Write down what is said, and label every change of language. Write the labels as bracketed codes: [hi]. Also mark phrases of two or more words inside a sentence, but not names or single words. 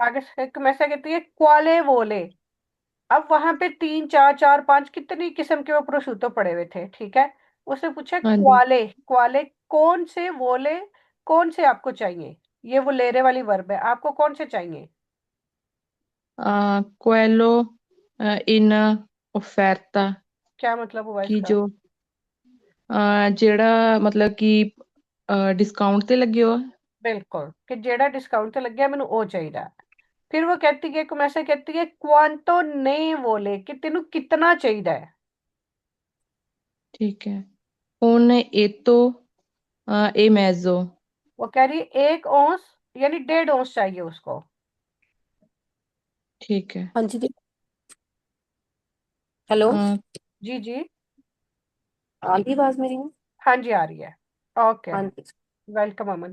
[hi] आगे से एक मैं से कहती है [it] quale vuole. [hi] अब वहां पे तीन चार चार पांच कितनी किस्म के वो प्रोशूतो पड़े हुए थे, ठीक है। उसने पूछा हाँ जी। [it] quale, quale [hi] कौन से वोले, कौन से आपको चाहिए। ये वो लेरे वाली वर्ब है, आपको कौन से चाहिए? [it] quello in offerta [hi] क्या मतलब हुआ कि इसका? [pa] जो ਜਿਹੜਾ [hi] मतलब कि [pa] डिस्काउंट ਤੇ ਲੱਗੇ ਹੋ। बिल्कुल, ਕਿ ਜਿਹੜਾ ਡਿਸਕਾਊਂਟ ਤੇ ਲੱਗਿਆ ਮੈਨੂੰ ਉਹ ਚਾਹੀਦਾ है। [hi] फिर वो कहती है, कुम ऐसे कहती है [it] quanto ne vuole, [hi] कि तेनू कितना चाहिए है। ठीक है। [it] un etto e mezzo। [hi] वो कह रही है 1 औंस, यानी 1.5 औंस चाहिए उसको। ठीक है। हाँ जी। हेलो। अ, जी जी। आ गई आवाज मेरी? हाँ जी, आ रही है। ओके, हाँ जी। वेलकम अमन।